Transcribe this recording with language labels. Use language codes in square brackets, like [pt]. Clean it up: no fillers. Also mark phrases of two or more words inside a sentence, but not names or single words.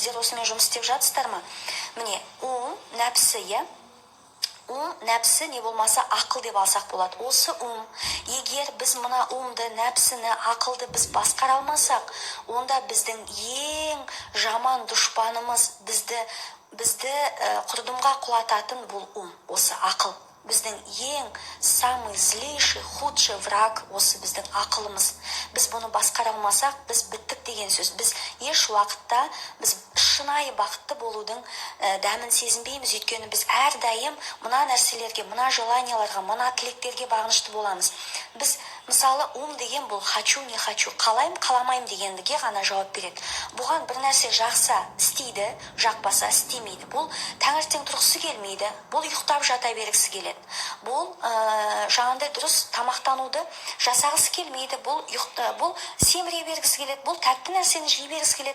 [kk] Сіздер осымен жұмыс істеп жатсыздар ма? Міне, нәпсі, нәпсі не болмаса ақыл деп алсақ болады. Осы егер біз мына нәпсіні, ақылды біз басқара алмасақ, онда біздің ең жаман дұшпанымыз, бізді құрдымға құлататын бұл осы ақыл. Біздің ең [ru] самый злейший, худший враг [kk] осы біздің ақылымыз. Біз бұны басқара алмасақ, біз біттік деген сөз. Біз еш уақытта шынайы бақытты болудың дәмін сезінбейміз. Өйткені біз әрдайым мына нәрселерге, мына желанияларға, мына тілектерге бағынышты боламыз. Біз мысалы деген бұл [ru] хочу, не хочу, [kk] қалайым, қаламайым дегендіге ғана жауап береді. Бұған бір нәрсе жақса істейді, жақпаса істемейді. Бұл таңертең тұрғысы келмейді, бұл ұйықтап жата бергісі келеді. Бұл жаңағындай дұрыс тамақтануды жасағысы келмейді, бұл семіре бергісі келеді, бұл тәтті нәрсені жей бергісі келеді.